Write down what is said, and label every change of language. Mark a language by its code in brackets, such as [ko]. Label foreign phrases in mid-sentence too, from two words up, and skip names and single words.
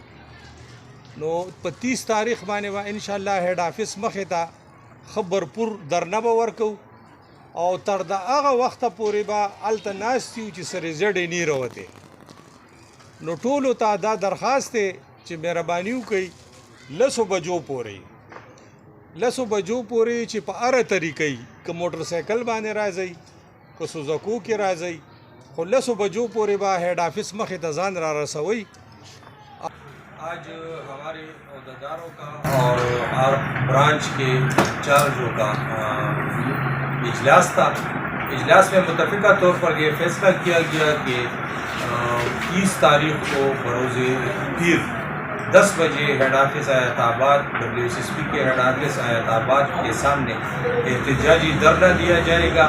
[ps] نو په 30 تاریخ باندې به انشاءالله [en] head office [ps] مخې ته ښه بھرپور درنه به ورکوو او تر د هغه وخته پورې به هلته ناست یو چې څه رزلټ یې نه راوتی. نو ټولو ته دا درخواست دی چې مهرباني وکړئ 10 بجو پورې چې په هره طریقې که موټر سایکل باندې راځئ که سوزکو کې راځئ خو 10 بجو پورې به [en] head office [ps] مخې ته ځان را رسوئ. [ur] آج ہمارے عہدیداروں کا اور ہر برانچ کے انچارجوں کا اجلاس تھا. اجلاس میں متفقہ طور پر یہ فیصلہ کیا گیا کہ 30 تاریخ کو بروز پیر 10 بجے [en] head office [ur] حیات آباد WSSP کے [en] head office [ur] حیات آباد کے سامنے احتجاجی دھرنا دیا جائے گا.